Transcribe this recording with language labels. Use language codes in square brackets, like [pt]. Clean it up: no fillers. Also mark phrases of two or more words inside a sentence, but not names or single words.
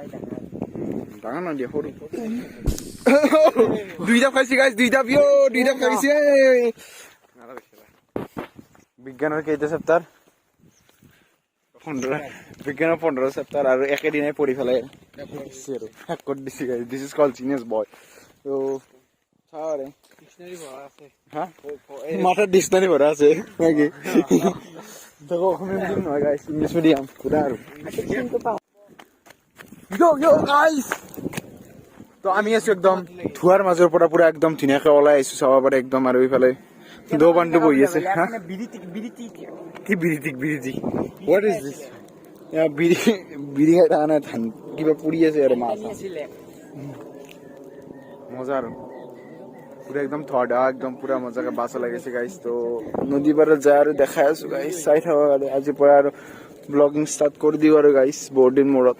[as] ডাঙৰ না দিয়া সৰু 2 ডাব খাইছে গাইজ 2 ডাব 2 ডাব খাইছে বিজ্ঞানৰ কেইটা চেপ্টাৰ 15 বিজ্ঞানৰ 15 চেপ্টাৰ আৰু একেদিনাই পঢ়ি পেলাই শেষ কৰি দিছে গাইজ [en] this is called genius boy [as] তো চাৰে ডিকশনারি ভরা আছে হা মাথার ডিকশনারি ভরা আছে নাকি দেখো অসমীয়া মিডিয়াম নহয় গাইজ [en] English medium [as] পুৰা আৰু [en] yo guys [as] তো আমি আছো একদম ধুৱাৰ মাজৰ পৰা পুৰা একদম ধুনীয়াকে ওলাই আহিছো চাব পাৰে একদম আৰু এইফালে দোবানটো বহি আছে হা কি বিৰিতি [en] what is this [as] বিৰি এটা নাই ধান কিবা পুৰি আছে আৰু মাছ মজা আৰু পুৰা একদম থৰ্ডা একদম পুৰা মজাকে বাছ লাগিছে গাইজ তো নদী পাৰত যায় আৰু দেখাই আছো গাইজ চাই থাকক আৰু আজিৰ পৰা আৰু [en] blogging start [as] কৰি দিওঁ আৰু গাইজ বহুত দিন মূৰত